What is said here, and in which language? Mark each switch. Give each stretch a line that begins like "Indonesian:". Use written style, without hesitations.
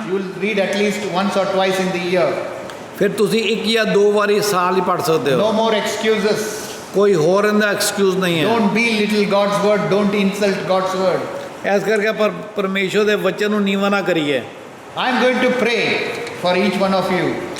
English: you will read at least once or twice in the year.
Punjabi: ਫਿਰ ਤੁਸੀਂ 1 ਜਾਂ 2 ਵਾਰੀ ਸਾਲ ਹੀ ਪੜ੍ਹ ਸਕਦੇ
English: No
Punjabi: ਹੋ।
English: more excuses.
Punjabi: ਕੋਈ ਹੋਰ ਇਹਦਾ ਐਕਸਕਿਊਜ਼ ਨਹੀਂ ਹੈ।
English: Don't belittle God's word. Don't insult God's word.
Punjabi: ਇਸ ਕਰਕੇ ਪਰਮੇਸ਼ਵਰ ਦੇ ਵਚਨ ਨੂੰ ਨੀਵਾਂ ਨਾ ਕਰੀਏ।
English: I am going to pray for each one of you.